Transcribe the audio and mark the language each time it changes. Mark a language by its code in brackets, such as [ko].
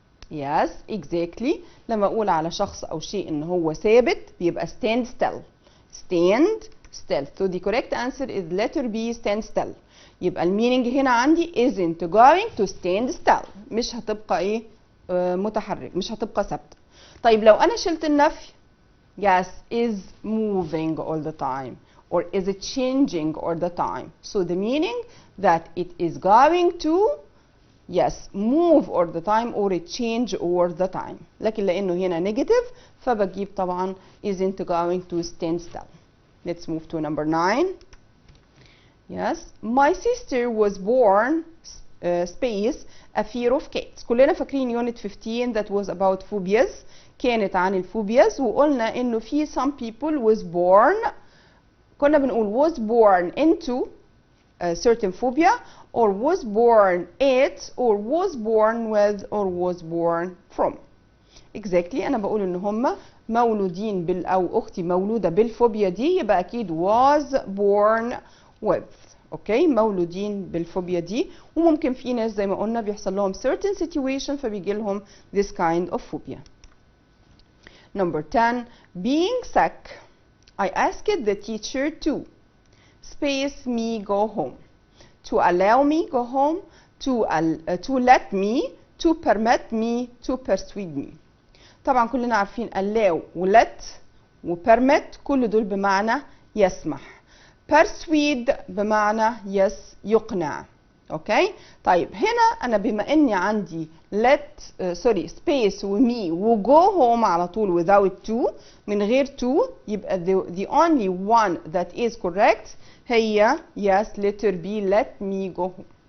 [en] Yes, exactly. [ar] لما أقول على شخص أو شيء إن هو ثابت بيبقى [en] stand still. stand still. So the correct answer is letter B, stand still. [ar] يبقى المينينج هنا عندي [en] isn't going to stand still. [ar] مش هتبقى إيه؟ متحرك، مش هتبقى ثابتة. طيب لو أنا شلت النفي، [en] yes, is moving all the time or is it changing all the time. So the meaning that it is going to, yes, move all the time or it change all the time. [ar] لكن لأنه هنا [en] negative فبجيب طبعا isn't going to stand still. Let's move to number 9. Yes, my sister was born space a fear of cats. كلنا فاكرين unit 15 that was about phobias. [ar] كانت عن الفوبياز، وقلنا إنه في [en] some people was born، [ar] كنا بنقول [en] was born into a certain phobia or was born it or was born with or was born from. Exactly. [ar] أنا بقول إن هم مولودين أو أختي مولودة بالفوبيا دي، يبقى أكيد [en] was born with. [ar] أوكي. مولودين بالفوبيا دي، وممكن في ناس زي ما قلنا بيحصل لهم certain situation فبيجي لهم [en] this kind of phobia. Number 10. Being sick, I asked the teacher to space me go home, to allow me go home, to let me, to permit me, to persuade me. [ar] طبعا كلنا عارفين allow و let و permit كل دول بمعنى يسمح. persuade بمعنى يقنع. اوكي طيب هنا انا بما اني عندي space ومي وجو هوم على طول without to من غير to يبقى [en] the only one that is correct هي letter B let me go home.